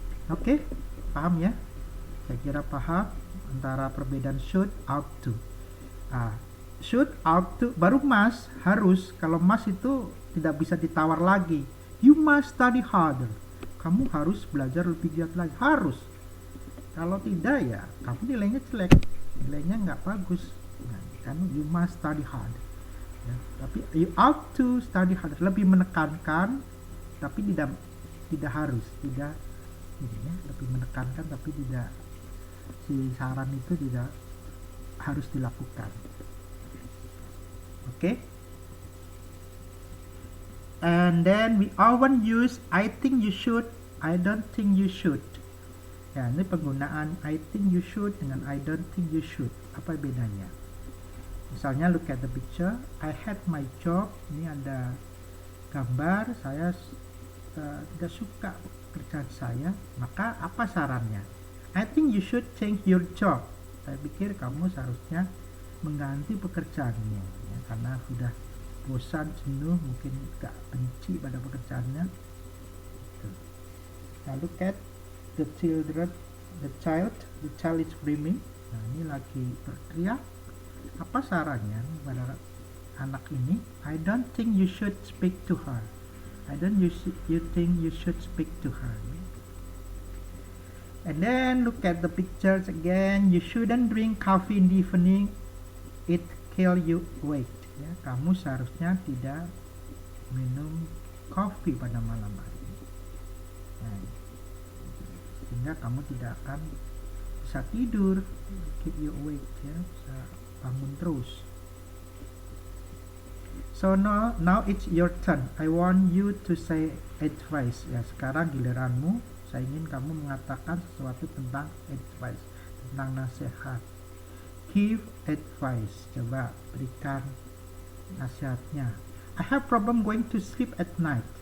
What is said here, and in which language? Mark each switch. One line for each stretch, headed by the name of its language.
Indonesian: Oke, paham ya? Saya kira paham antara perbedaan should, ought to. Should, ought to, baru must, harus. Kalau must itu tidak bisa ditawar lagi.
English: You must study harder.
Indonesian: Kamu harus belajar lebih giat lagi. Harus. Kalau tidak ya, kamu nilainya jelek. Nilainya nggak bagus.
English: Nah, kan you must study hard. Ya, tapi you ought to study hard.
Indonesian: Lebih menekankan, tapi tidak harus. Tidak, ya, lebih menekankan, tapi tidak, si saran itu tidak harus dilakukan.
English: Okay, and then we often use I think you should, I don't think you should.
Indonesian: Ya, ini penggunaan
English: I think you should
Indonesian: dengan
English: I don't think you should.
Indonesian: Apa bedanya? Misalnya
English: look at the picture. I had my job.
Indonesian: Ini ada gambar, saya tidak suka pekerjaan saya, maka apa sarannya?
English: I think you should change your job.
Indonesian: Saya pikir kamu seharusnya mengganti pekerjaannya, ya, karena sudah bosan, jenuh, mungkin gak benci pada pekerjaannya.
English: Nah, look at the child is screaming.
Indonesian: Nah, ini lagi berteriak. Apa sarannya pada anak ini?
English: I don't think you should speak to her. I don't you think you should speak to her. And then look at the pictures again. You shouldn't drink coffee in the evening. It kill you weight.
Indonesian: Ya, kamu seharusnya tidak minum kopi pada malam hari. Nah, sehingga kamu tidak akan bisa tidur,
English: keep you awake,
Indonesian: ya, bisa bangun terus.
English: So now it's your turn. I want you to say advice.
Indonesian: Ya, sekarang giliranmu. Saya ingin kamu mengatakan sesuatu tentang advice, tentang nasihat.
English: Give advice.
Indonesian: Coba berikan nasihatnya.
English: I have problem going to sleep at night.